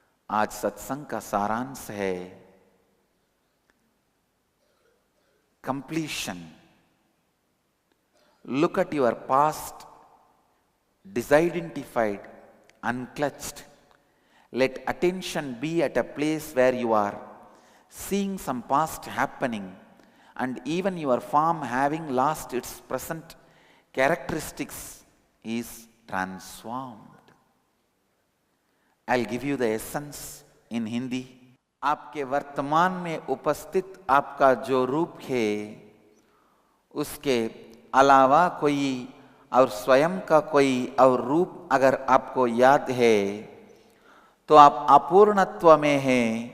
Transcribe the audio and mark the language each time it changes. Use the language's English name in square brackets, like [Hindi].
[Hindi] आज सत्संग का सारांश है [English] completion. Look at your past, disidentified, unclutched. Let attention be at a place where you are seeing some past happening and even your form having lost its present characteristics is transformed. I'll give you the essence in Hindi. [Hindi] आपके वर्तमान में उपस्थित आपका जो रूप है उसके अलावा कोई और स्वयं का कोई और रूप अगर आपको याद है तो आप अपूर्णत्व में हैं।